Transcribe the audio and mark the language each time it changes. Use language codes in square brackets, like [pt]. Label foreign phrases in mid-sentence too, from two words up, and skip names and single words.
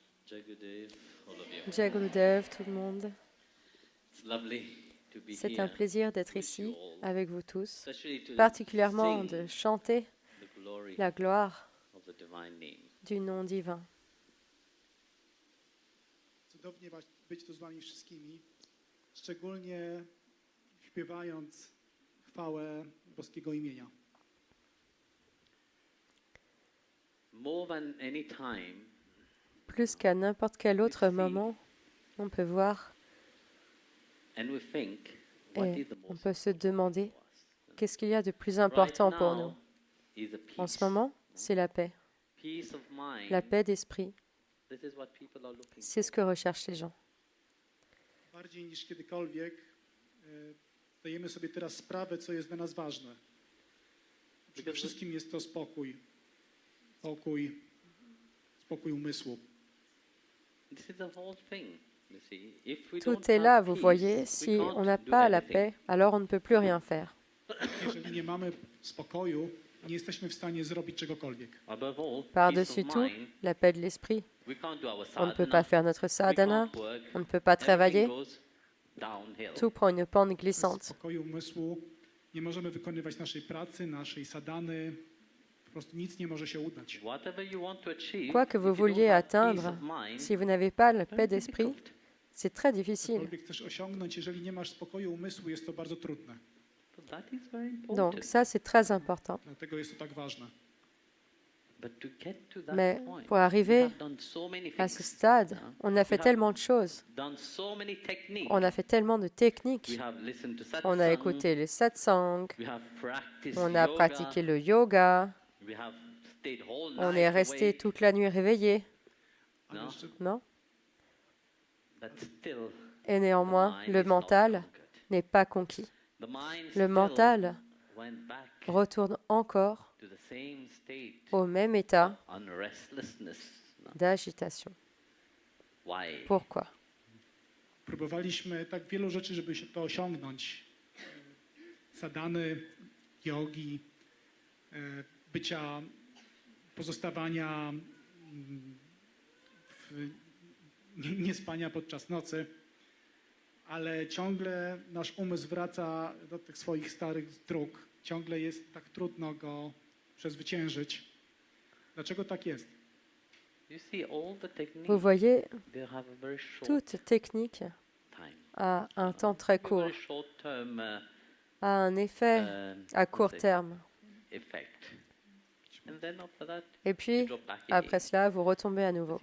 [hi] जय गुरुदेव, [fr] tout le monde. C'est un plaisir d'être ici avec vous tous, particulièrement de chanter la gloire du nom divin. [pl] Cudownie być tu z wami wszystkimi, szczególnie śpiewając chwałę boskiego imienia. [fr] Plus qu'à n'importe quel autre moment, on peut voir et on peut se demander qu'est-ce qu'il y a de plus important pour nous. En ce moment, c'est la paix. La paix d'esprit. C'est ce que recherchent les gens. [pl] Bardziej niż kiedykolwiek zdajemy sobie teraz sprawę, co jest dla nas ważne. Przede wszystkim jest to spokój. Spokój umysłu. [fr] Tout est là, vous voyez. Si on n'a pas la paix, alors on ne peut plus rien faire. [pl] Jeżeli nie mamy spokoju, nie jesteśmy w stanie zrobić czegokolwiek. [fr] Par-dessus tout, la paix de l'esprit. On ne peut pas faire notre sadhana, on ne peut pas travailler. Tout prend une pente [pl] Bez [fr] glissante. [pl] spokoju umysłu nie możemy wykonywać naszej pracy, naszej sadhany. Po prostu nic nie może się udać. [fr] Quoi que vous vouliez atteindre, si vous n'avez pas la paix d'esprit, c'est très difficile. [pl] Cokolwiek chcesz osiągnąć, jeżeli nie masz spokoju umysłu, jest to bardzo trudne. [fr] Donc ça, c'est très important. [pl] Dlatego jest to tak ważne. [fr] Mais pour arriver à ce stade, on a fait tellement de choses. On a fait tellement de techniques. On a écouté les satsangs, on a pratiqué le yoga, on est resté toute la nuit réveillé, [pl] Ale jeszcze [fr] non? Et néanmoins, le mental n'est pas conquis. Le mental retourne encore au même état d'agitation. Pourquoi? [pl] próbowaliśmy tak wielu rzeczy, żeby się to osiągnąć. Sadhany, jogi, bycia, pozostawania, niespania podczas nocy, ale ciągle nasz umysł wraca do tych swoich starych dróg. Ciągle jest tak trudno go przezwyciężyć. Dlaczego tak jest? [fr] Vous voyez, toute technique a un temps très court, a un effet à court terme. Et puis, après cela, vous retombez à nouveau.